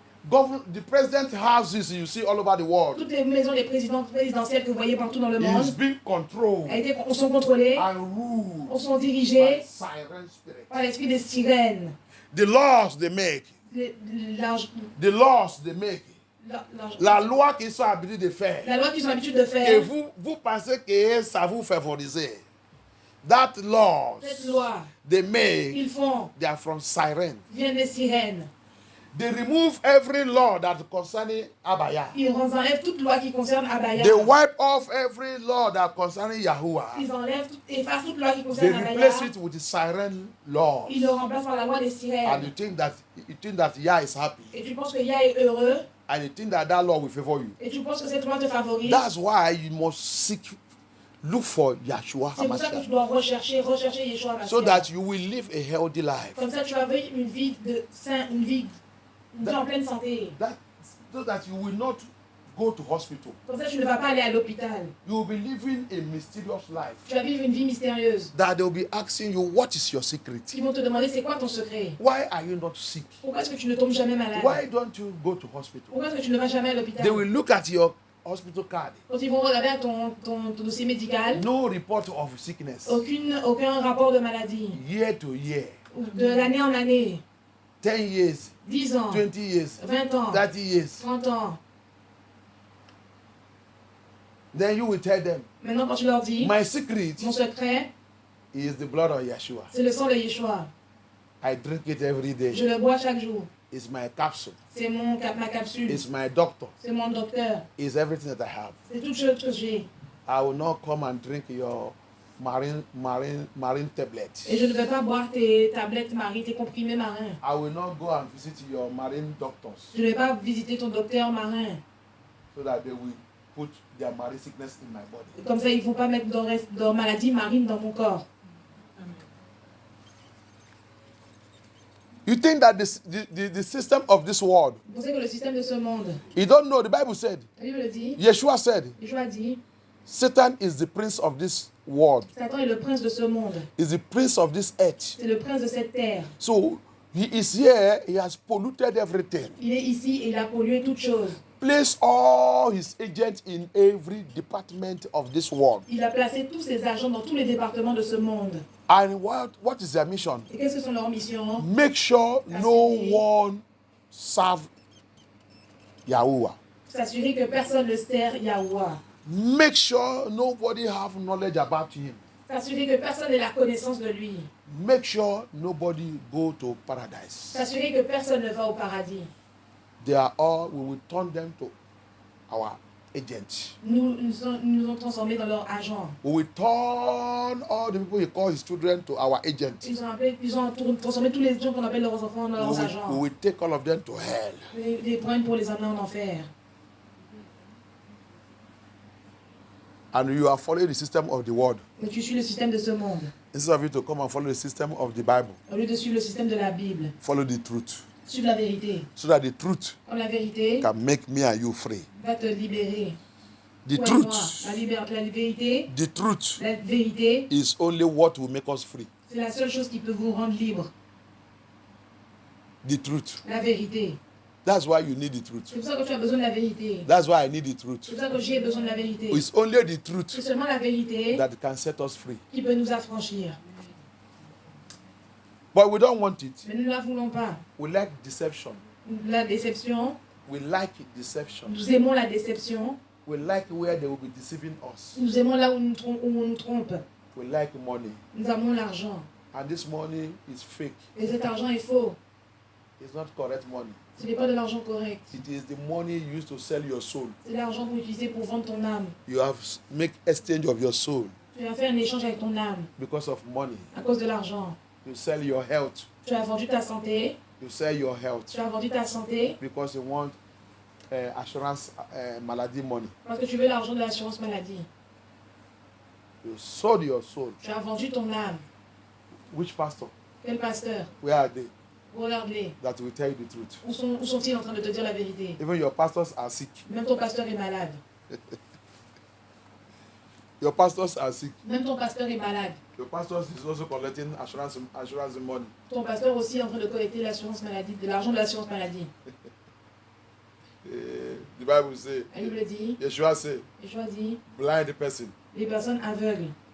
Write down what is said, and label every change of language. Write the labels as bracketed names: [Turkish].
[English] The president houses you see all over the world [French] Toutes les maisons des présidentielles que vous voyez partout dans le [English] is [French] monde [English] being controlled [French] sont contrôlées, [English] and ruled [French] sont [English] by [French] dirigées [English] siren spirit. [French] par l'esprit des sirènes. [English] The laws they make, [French] L'argent- [English] the laws they make, [French] l'argent- la loi qu'ils sont habitués de faire, La loi qu'ils ont l'habitude de et faire, vous pensez que ça vous favorise. [English] That laws [French] cette loi, [English] they make, [French] ils font, [English] they are from siren. [French] viennent des sirènes. [English] They remove every law that concerning Abaya. [French] Ils enlèvent toute loi qui concerne Abaya. [English] They wipe off every law that concerning Yahuwah. [French] Ils enlèvent, effacent toute loi qui [English] They [French] concerne Abaya. [English] replace it with the siren laws. [French] Ils le remplacent par la loi des [English] And [French] sirènes. [English] you think that Yah is happy. [French] Et tu penses que Yah est heureux. [English] And you think that law will favor you. [French] Et tu penses que cette loi te favorise. [English] That's why you must look for Yahshua [French] C'est pour ça que tu [English] HaMashiach, [French] dois rechercher Yeshua Mashiach. [English] so that you will live a healthy life. [French] Comme ça, tu vas vivre une vie de saint, une vie en pleine santé. [English] So that you will not go to hospital. [French] Comme ça, tu ne vas pas aller à l'hôpital. [English] You will be living a mysterious life. [French] Tu vas vivre une vie mystérieuse. [English] That they will be asking you, what is your secret? [French] Ils vont te demander c'est quoi ton secret. [English] Why are you not sick? [French] Pourquoi est-ce que tu ne tombes jamais malade? [English] Why don't you go to hospital? [French] Pourquoi est-ce que tu ne vas jamais à l'hôpital? [English] They will look at your hospital card. [French] Quand ils vont regarder à ton dossier médical, [English] No report of sickness. [French] aucun rapport de maladie. [English] Year to year. [French] De l'année en année, [English] 10 years. [French] 10 ans, [English] 20 years. [French] 20 ans, [English] 30 years. [French] 30 ans. [English] Then you will tell them, [French] Maintenant, quand tu leur dis, [English] my secret [French] mon secret, [English] is the blood of Yeshua. [French] c'est le sang de Yeshua. [English] I drink it every day. [French] Je le bois chaque jour. [English] It's my capsule. [French] C'est ma capsule. [English] It's my doctor. [French] C'est mon docteur. [English] It's everything that I have. [French] C'est toute chose que j'ai. [English] I will not come and drink your marine tablet. [French] Et je ne vais pas boire tes tablettes marines, tes comprimés marins. [English] I will not go and visit your marine doctors [French] Je ne vais pas visiter ton docteur marin. [English] so that they will put their marine sickness in my body. [French] Comme ça, ils ne vont pas mettre de maladie marine dans mon corps. [English] You think that the system of this world, [French] Vous pensez que le système de ce monde, [English] you don't know, the Bible said, [French] la Bible le dit, [English] Yeshua said, [French] Yeshua dit, [English] Satan is the prince of this world, [French] Satan est le prince de ce monde. [English] is the prince of this earth. [French] C'est le prince de cette terre. [English] So he is here, he has polluted everything. [French] Il est ici et il a pollué toutes choses. [English] Place all his agents in every department of this world. [French] Il a placé tous ses agents dans tous les départements de ce monde. [English] And what is their mission? [French] Et qu'est-ce que sont leurs missions? [English] Make sure no one serve Yahuwah. [French] S'assurer que personne ne sert Yahuwah. [English] Make sure nobody have knowledge about him. [French] S'assurer que personne n'ait la connaissance de lui. [English] Make sure nobody go to paradise. [French] S'assurer que personne ne va au paradis. [English] They are all, we will turn them to our agents. [French] Nous ont transformés dans leurs agents. [English] We will turn all the people he calls his children to our agents. [French] Ils ont transformé tous les gens qu'on appelle leurs enfants dans leurs [English] We [French] agents. [English] will take all of them to hell. [French] Les prendre pour les amener en enfer. [English] And you are following the system of the world. [French] Mais tu suis le système de ce monde. [English] Instead of you to come and follow the system of the Bible, [French] Au lieu de suivre le système de la Bible. [English] follow the truth. [French] Suivre la vérité. [English] So that the truth [French] Comme la vérité [English] can make me and you free. [French] va te libérer. [English] The [French] Toi et moi. [English] truth, [French] La vérité, [English] the truth [French] la vérité, [English] is only what will make us free. [French] c'est la seule chose qui peut vous rendre libre. [English] The truth. [French] La vérité. [English] That's why you need the truth. [French] C'est pour ça que tu as besoin de la vérité. [English] That's why I need the [French] C'est [English] truth. [French] pour ça que j'ai besoin de la vérité. [English] It's only the truth [French] C'est seulement la vérité [English] that can set us free. [French] qui peut nous affranchir. [English] But we don't want it. [French] Mais nous ne la voulons pas. [English] We like deception. [French] La déception, [English] We like deception. [French] nous aimons la déception. [English] We like where they will be deceiving us. [French] Nous aimons là où on nous trompe. [English] We like money. [French] Nous aimons l'argent. [English] And this money is fake. [French] Et cet argent est faux. [English] It's not correct money. [French] Ce n'est pas de l'argent correct. [English] It is the money used to sell your soul. [French] C'est l'argent pour utiliser pour vendre ton âme. [English] You have make exchange of your soul [French] Tu as fait un échange avec ton âme [English] because of money. [French] à cause de l'argent. [English] You sell your health. [French] Tu as vendu ta santé. [English] You sell your health [French] Tu as vendu ta santé [English] because you want assurance maladie money. [French] parce que tu veux l'argent de l'assurance maladie. [English] You sold your soul. [French] Tu as vendu ton âme. [English] Which pastor? [French] Quel pasteur? [English] Where are they? [French] Regarde-les. [English] That will tell you the truth. [French] Où sont-ils en train de te dire la vérité? [English] Even your pastors are sick. [French] Même ton pasteur est malade. [English] Your pastors are sick. [French] Même ton pasteur est malade. [English] Your pastors is also collecting assurance, money. [French] Ton pasteur aussi est en train de collecter l'assurance maladie, de l'argent de l'assurance maladie. [English] The Bible says, [French] La Bible dit, [English] Yeshua said, [French] Yeshua dit, [English] blind person [French] les personnes aveugles,